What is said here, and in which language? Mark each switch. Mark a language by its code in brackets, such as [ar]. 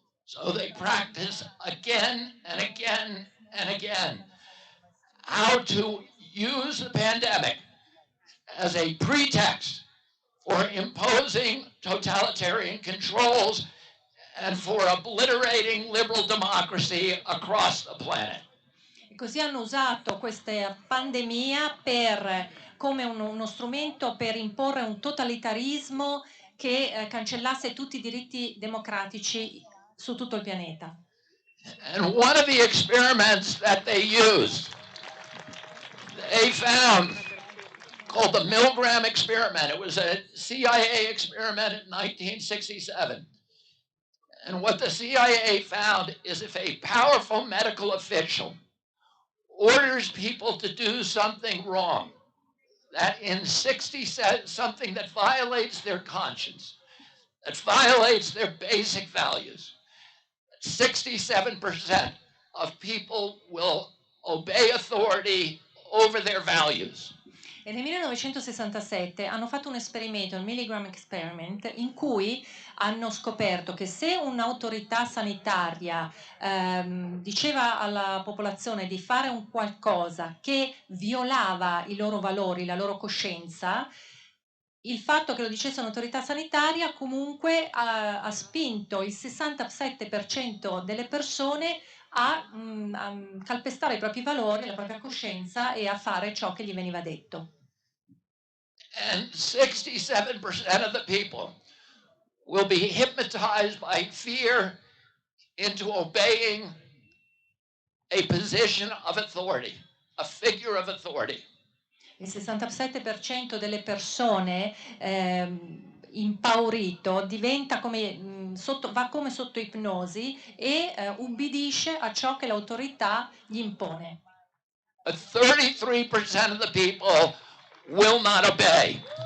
[en] So they practice again and again and again how to use the pandemic as a pretext for imposing totalitarian controls and for obliterating liberal democracy across the planet. [it] E così hanno usato questa pandemia come uno strumento per imporre un totalitarismo che cancellasse tutti i diritti democratici su tutto il pianeta. [en] And one of the experiments that they used, they found, called the Milgram experiment. It was a CIA experiment in 1967. And what the CIA found is if a powerful medical official orders people to do something wrong, that in something that violates their conscience, that violates their basic values, 67% of people will obey authority over their values. [it] E nel 1967 hanno fatto un esperimento, il Milgram Experiment, in cui hanno scoperto che se un'autorità sanitaria diceva alla popolazione di fare un qualcosa che violava i loro valori, la loro coscienza, il fatto che lo dicesse un'autorità sanitaria comunque ha spinto il 67% delle persone a calpestare i propri valori, la propria coscienza e a fare ciò che gli veniva detto. [en] And 67% of the people will be hypnotized by fear into obeying a position of authority, a figure of authority. [it] Il 67% delle persone impaurito diventa come, va come sotto ipnosi e ubbidisce a ciò che l'autorità gli impone. [en] But 33% of the people will not obey.